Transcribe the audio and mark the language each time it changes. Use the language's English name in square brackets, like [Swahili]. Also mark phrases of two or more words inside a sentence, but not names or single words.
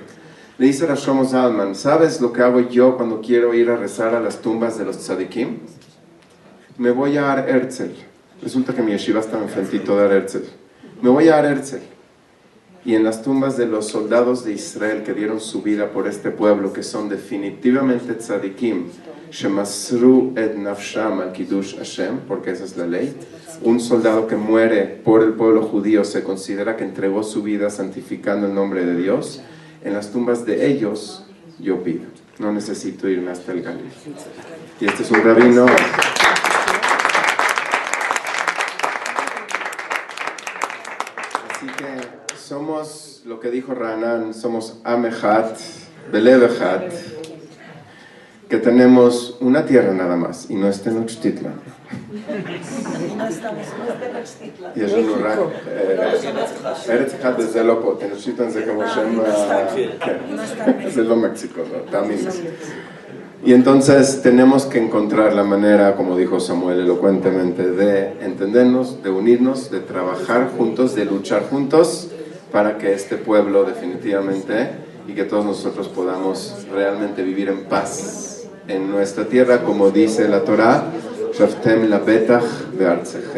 [Spanish] Le dice a Shlomo Zalman, ¿sabes lo que hago yo cuando quiero ir a rezar a las tumbas de los tzadikim? Me voy a Ar Herzl. Resulta que mi yeshiva está enfrentito de Ar Herzl. Me voy a Ar Herzl. Y en las tumbas de los soldados de Israel que dieron su vida por este pueblo, que son definitivamente tzadikim, [Hebrew] שמסרו את נפשם על קידוש השם, [Spanish] porque esa es la ley. Un soldado que muere por el pueblo judío se considera que entregó su vida santificando el nombre de Dios. En las tumbas de ellos yo pido, no necesito irme hasta el Galil. Y este es un rabino. Así que somos, lo que dijo Ranan, somos [Hebrew] עם אחד, בלב אחד, [Spanish] que tenemos una tierra nada más, y no es Tenochtitlan. [Hebrew] יש לנו רק ארץ אחד וזה לא פה, תנושיטן זה כמו שם, זה לא מקסיקו, [Spanish] también. Y entonces tenemos que encontrar la manera, como dijo Samuel elocuentemente, de entendernos, de unirnos, de trabajar juntos, de luchar juntos para que este pueblo definitivamente y que todos nosotros podamos realmente vivir en paz en nuestra tierra, como dice la Torá, [Hebrew] וישבתם לבטח בארצכם.